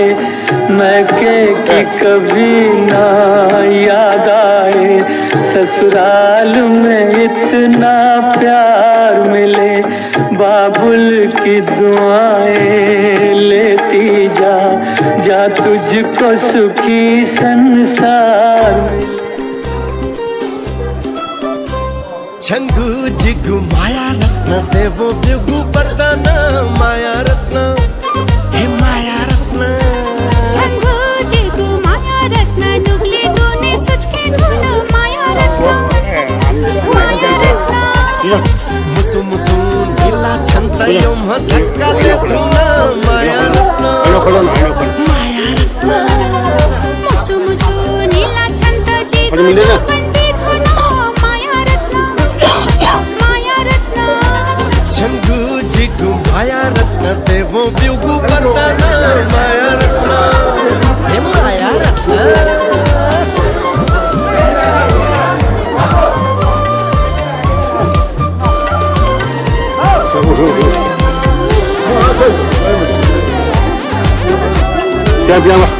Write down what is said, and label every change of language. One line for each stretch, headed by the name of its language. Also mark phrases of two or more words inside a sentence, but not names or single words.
Hindi: मैके की कभी ना याद आए, ससुराल में इतना प्यार मिले। बाबुल की दुआएं लेती जा तुझको सुखी संसार मिले।
Newari: छंगू जिगु माया रत्न देवो बिगु वरदान माया रत्न हे माया रत्न। छंगू जिगु माया रत्न नुगले दोने सुचके धुन माया रत्न माया रत्न। मुसु मुसु नीला छंत योम धक्का ले धुन माया रत्न माया रत्न। मुसु मुसु नीला छंत जिगु पंडी धुन माया रत्न माया रत्न। छंगू जिगु माया रत्न देवो बिगु वरदान माया रत्न हे माया रत्न। bien lah.